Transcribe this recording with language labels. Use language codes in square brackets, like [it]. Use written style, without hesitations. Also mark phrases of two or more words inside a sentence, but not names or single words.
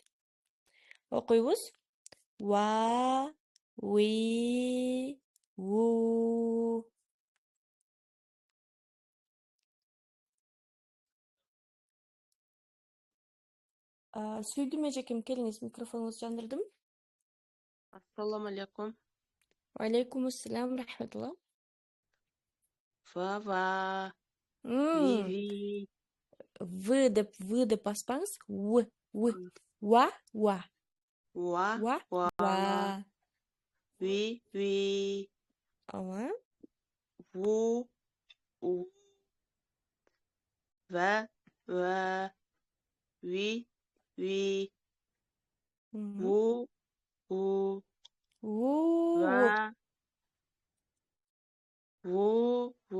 [ky] Окуйбуз. Ва, ви, ву. Сүйдүм эжекем, келиңиз, микрофонуңузду жандырдым. [uz] Assalomu alaykum. [ky] Алейкум ассалам, рахматулла. Va, М, vi. В деп баспаңыз. В. Ва, Wa, ва, wa. ва. Vi. Ооба. Vu, u. Va, vi. Мгм. Vu, u. Ву. Va, vu.